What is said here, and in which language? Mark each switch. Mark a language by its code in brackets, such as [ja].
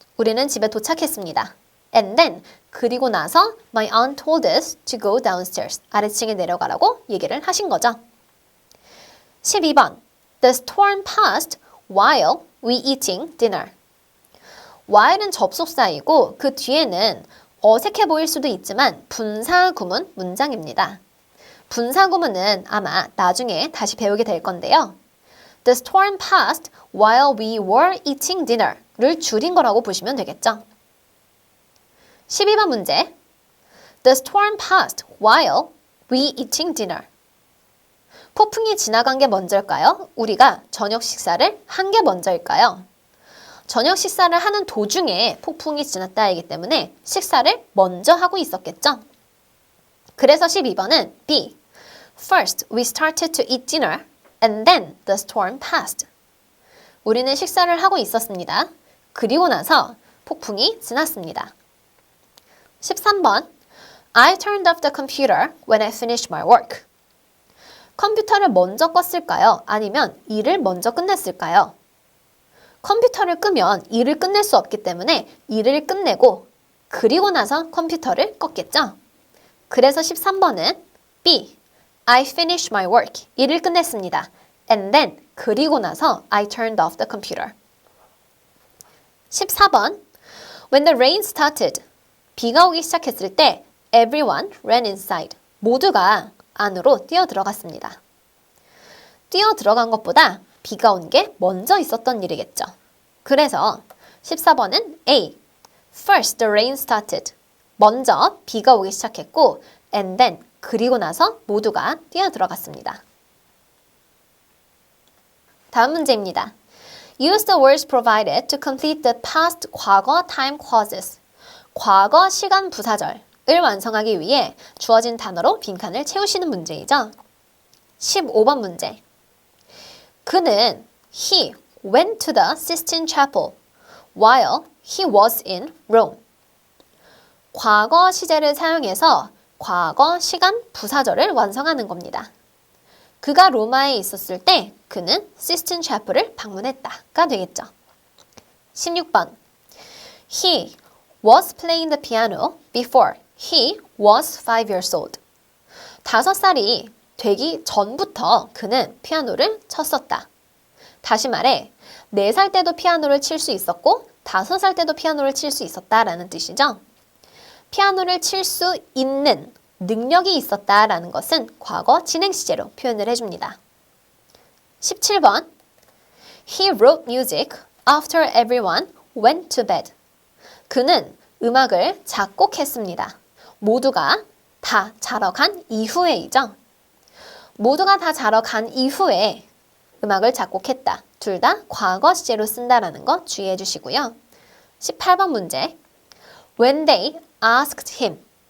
[ko] 우리는 집에 도착했습니다. [en] And then, [ko] 그리고 나서 [en] My aunt told us to go downstairs. [ko] 아래층에 내려가라고 얘기를 하신 거죠. 12번. [en] The storm passed while we eating dinner. [ko] while은 접속사이고 그 뒤에는 어색해 보일 수도 있지만 분사구문 문장입니다. 분사구문은 아마 나중에 다시 배우게 될 건데요. [en] The storm passed while we were eating dinner [ko] 를 줄인 거라고 보시면 되겠죠. 12번 문제. [en] The storm passed while we eating dinner. [ko] 폭풍이 지나간 게 먼저일까요? 우리가 저녁 식사를 한 게 먼저일까요? 저녁 식사를 하는 도중에 폭풍이 지났다이기 때문에 식사를 먼저 하고 있었겠죠? 그래서 12번은 B. [en] First, we started to eat dinner and then the storm passed. [ko] 우리는 식사를 하고 있었습니다. 그리고 나서 폭풍이 지났습니다. 13번. [en] I turned off the computer when I finished my work. [ko] 컴퓨터를 먼저 껐을까요? 아니면 일을 먼저 끝냈을까요? 컴퓨터를 끄면 일을 끝낼 수 없기 때문에 일을 끝내고 그리고 나서 컴퓨터를 껐겠죠? 그래서 13번은 [en] B. I finished my work. [ko] 일을 끝냈습니다. [en] And then, [ko] 그리고 나서 [en] I turned off the computer. [ko] 14번. [en] When the rain started. [ko] 비가 오기 시작했을 때 [en] everyone ran inside. [ko] 모두가 안으로 뛰어 들어갔습니다. 뛰어 들어간 것보다 비가 온 게 먼저 있었던 일이겠죠. 그래서 14번은 [en] A. First the rain started. [ko] 먼저 비가 오기 시작했고 [en] and then [ko] 그리고 나서 모두가 뛰어 들어갔습니다. [en] 다음 문제입니다. Use the words provided to complete the past [ko] 과거 [en] time clauses. [ko] 과거 시간 부사절을 완성하기 위해 주어진 단어로 빈칸을 채우시는 문제이죠. 15번 문제. 그는 [en] He went to the Sistine Chapel while he was in Rome. [ko] 과거 시제를 사용해서 과거 시간 부사절을 완성하는 겁니다. 그가 로마에 있었을 때 그는 시스틴 샤플을 방문했다가 되겠죠. 16번. [en] He was playing the piano before he was 5 years old. [ko] 5살이 되기 전부터 그는 피아노를 쳤었다. 다시 말해 4살 때도 피아노를 칠 수 있었고 5살 때도 피아노를 칠 수 있었다라는 뜻이죠. 피아노를 칠 수 있는 능력이 있었다라는 것은 과거 진행 시제로 표현을 해줍니다. 17번. [en] He wrote music after everyone went to bed. [ko] 그는 음악을 작곡했습니다. 모두가 다 자러 간 이후에이죠. 모두가 다 자러 간 이후에 음악을 작곡했다. 둘 다 과거 시제로 쓴다라는 거 주의해 주시고요. [en] 18번 문제. When they asked him.